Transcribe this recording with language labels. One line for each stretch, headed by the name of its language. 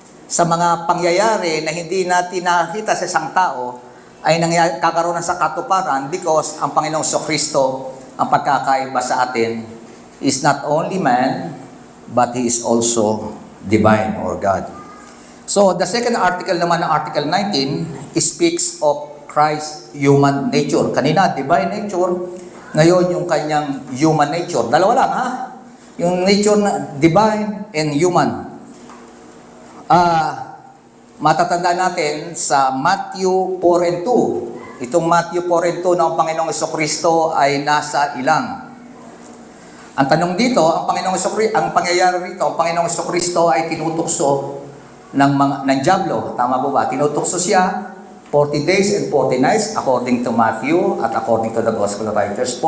Filipino: sa mga pangyayari na hindi natin nakita sa isang tao ay kakaroon sa katuparan because ang Panginoong Kristo, ang pagkakaiba sa atin,
English: is not only man, but He is also divine or God. So, the second article naman ng Article 19 speaks of Christ's human nature.
Filipino: Kanina, divine nature. Ngayon, yung kanyang human nature. Dalawa lang, ha? Yung nature na divine and human. Matatanda natin sa Matthew 4 and 2. Itong Matthew 4 and 2 ng Panginoong Jesucristo ay nasa ilang. Ang tanong dito, ang pangyayari rito, ang Panginoong Jesucristo ay tinutukso ng diablo. Tama po ba? Tinutukso siya
English: 40 days and 40 nights according to Matthew at according to the Gospel writers.